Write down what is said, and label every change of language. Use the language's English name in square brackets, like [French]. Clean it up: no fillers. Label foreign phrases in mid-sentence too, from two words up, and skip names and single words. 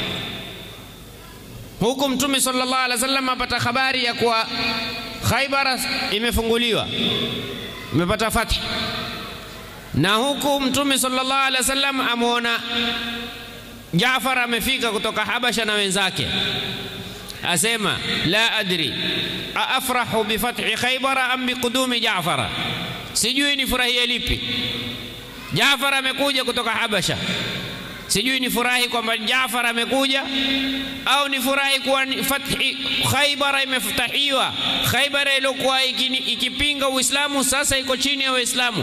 [Swahili] Huku Mtume [Arabic] صلى الله عليه وسلم [Swahili] apata habari ya kuwa Khaybar imefunguliwa, imepata fathi. Na huku Mtume [Arabic] صلى الله عليه وسلم [Swahili] amuona Jaafar amefika kutoka Habasha na wenzake, asema [Arabic] لا أدري أفرح بفتح خيبر أم بقدوم جعفر, [Swahili] sijui ni furahie lipi. Jaafar amekuja kutoka Habasha, sijui ni furahi kwamba Jaafar amekuja au ni furahi kuwa fathi Khaybar imefutahiwa. Khaybar ilikuwa ikipinga Uislamu, sasa iko chini ya Waislamu.